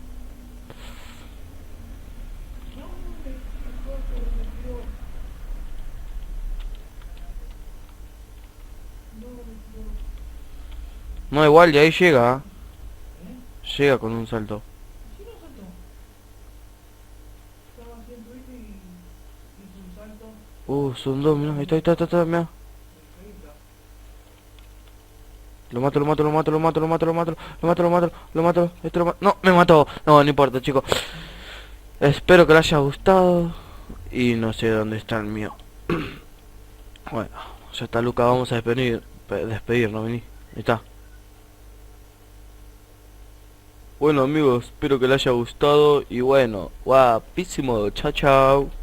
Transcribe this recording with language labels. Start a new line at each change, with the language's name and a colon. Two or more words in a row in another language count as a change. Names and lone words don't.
Spanish: No, igual, y ahí llega. Llega con un salto. Son dos, mirá, ahí está, mirá. Lo mato, lo mato, lo mato, lo mato, lo mato, lo mato, lo mato, lo mato, lo mato, este lo mato. No, me mató. No, no importa, chicos. Espero que les haya gustado. Y no sé dónde está el mío. Bueno, ya está Luca, vamos a despedirnos, vení. Ahí está. Bueno amigos, espero que les haya gustado y bueno, guapísimo, chao chao.